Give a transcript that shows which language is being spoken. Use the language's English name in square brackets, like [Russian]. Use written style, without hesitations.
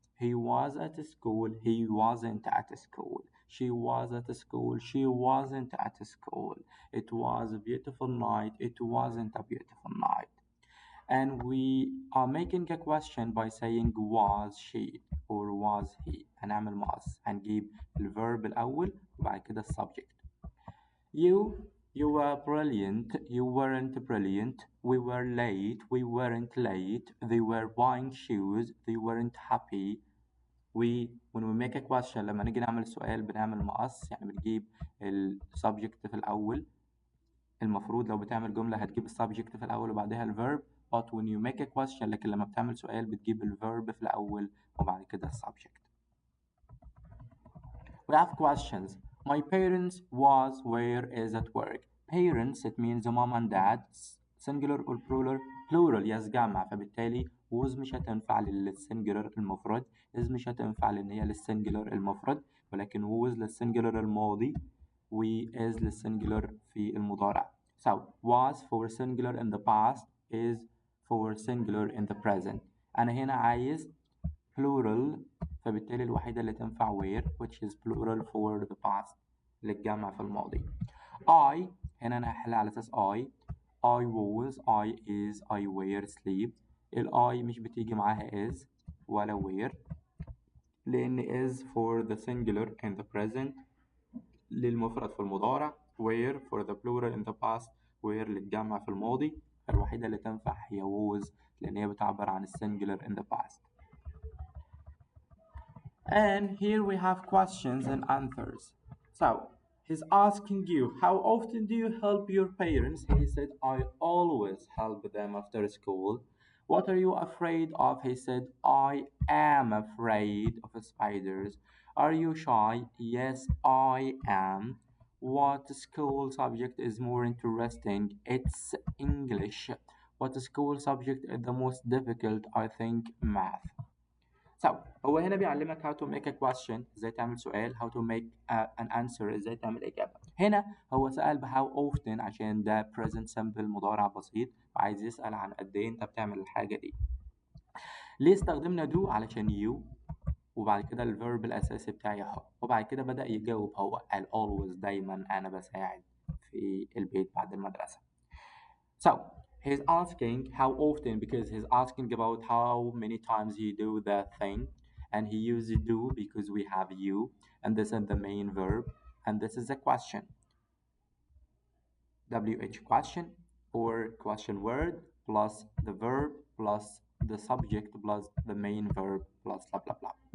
[English] He was at school, he wasn't at school. She was at school, she wasn't at school. It was a beautiful night, it wasn't a beautiful night. And we are making a question by saying was she or was he. [Arabic] هنعمل مقص هنجيب الverb الأول وبعد كده السبجect. [English] You were brilliant, you weren't brilliant. We were late, we weren't late. They were buying shoes, they weren't happy. When we make a question [Arabic] لما نيجي نعمل سؤال بنعمل مقص يعني بنجيب السبجكت في الأول. المفروض لو بتعمل جملة هتجيب السبجكت في الأول وبعدها الverb. [English] But when you make a question [Arabic] لكن لما بتعمل سؤال بتجيب الverb في الأول وبعد كده السبجكت. [English] We have questions. My parents was where is at work. Parents it means mom and dad. Singular or plural? Plural yes [Arabic] جمع فبالتالي was مش هتنفع للسنجلر المفرد. is مش هتنفع لأن هي للسنجلر المفرد ولكن was للسنجلر الماضي و is للسنجلر في المضارع. [English] So was for singular in the past is for singular in the present. [Arabic] أنا هنا عايز plural فبالتالي الوحيدة اللي تنفع [English] where which is plural for the past [Arabic] للجمع في الماضي. [English] I [Arabic] هنا أنا هحلها على أساس [English] I was I is I were sleep. [Arabic] ال I مش بتيجي معاها is ولا were لأن [English] is for the singular in the present [Arabic] للمفرد في المضارع [English] were for the plural in the past [Arabic] were للجمع في الماضي. الوحيدة اللي تنفع هي was لأن هي بتعبر عن السنجلر [English] in the past. And here we have questions and answers. So he's asking you, how often do you help your parents? He said, I always help them after school. What are you afraid of? He said, I am afraid of spiders. Are you shy? Yes, I am. What school subject is more interesting? It's English. What school subject is the most difficult? I think math. So [Arabic] هو هنا بيعلمك [English] how to make a question [Arabic] ازاي تعمل سؤال [English] how to make an answer [Arabic] ازاي تعمل إجابة. هنا هو سأل ب how often عشان ده present simple مضارع بسيط وعايز يسأل عن قد إيه أنت بتعمل الحاجة دي. ليه استخدمنا do علشان you وبعد كده الفيرب الأساسي بتاعي هو وبعد كده بدأ يجاوب هو قال always دايما أنا بساعد في البيت بعد المدرسة. [English] So he's asking how often because he's asking about how many times you do that thing and he uses do because we have you and this is the main verb and this is a question. WH question or question word plus the verb plus the subject plus the main verb plus blah blah blah.